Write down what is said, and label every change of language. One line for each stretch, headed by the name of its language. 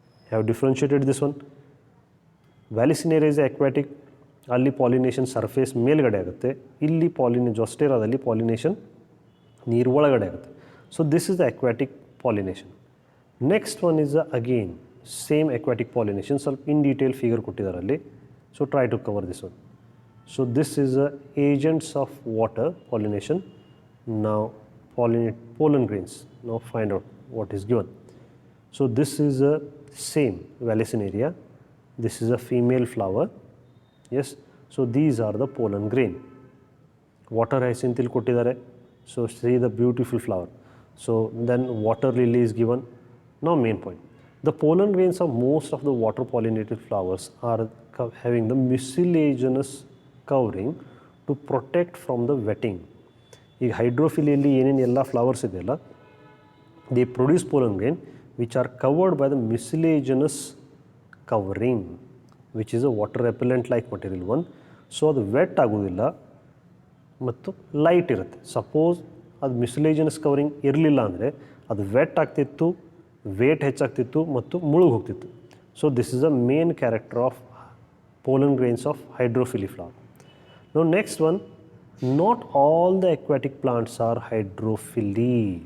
English: Have differentiated this one. Vallisneria is aquatic,
Kannada: ಅಲ್ಲಿ pollination surface ಮೇಲ್ಗಡೆ ಆಗುತ್ತೆ. ಇಲ್ಲಿ ಜೋಸ್ಟೆರಾದಲ್ಲಿ ಪಾಲಿನೇಷನ್ ನೀರು ಒಳಗಡೆ ಆಗುತ್ತೆ.
English: So this is the aquatic pollination. Next one is again same aquatic pollination,
Kannada: ಸ್ವಲ್ಪ ಇನ್ ಡೀಟೇಲ್ ಫಿಗರ್ ಕೊಟ್ಟಿದ್ದಾರೆ ಅಲ್ಲಿ.
English: So try to cover this one. So this is agents of water pollination. Now pollen grains. Now find out what is given. So this is a same Vallisneria. This is a female flower. Yes. So these are the pollen grain. Water hyacinth
Kannada: ಇಲ್ಲಿ ಕೊಟ್ಟಿದ್ದಾರೆ.
English: So see the beautiful flower. So then water lily is given. Now main point. The pollen grains of most of the water pollinated flowers are having the mucilaginous covering to protect from the wetting.
Kannada: ಈಗ ಹೈಡ್ರೋಫಿಲಿಯಲ್ಲಿ ಏನೇನು ಎಲ್ಲ flowers ಇದೆಯಲ್ಲ,
English: They produce pollen grain which are covered by the mucilaginous covering, which is a water repellent like material one.
Kannada: So ಅದು vet ಆಗೋದಿಲ್ಲ ಮತ್ತು light ಇರುತ್ತೆ. Suppose ಅದು ಮಿಸ್ಲೇಜಿನಸ್ covering ಇರಲಿಲ್ಲ ಅಂದರೆ ಅದು ವೆಟ್ ಆಗ್ತಿತ್ತು, ವೇಟ್ ಹೆಚ್ಚಾಗ್ತಿತ್ತು ಮತ್ತು ಮುಳುಗಿ ಹೋಗ್ತಿತ್ತು.
English: So this is a main character of pollen grains of hydrophily flower. Now next one, not all the aquatic plants are hydrophily.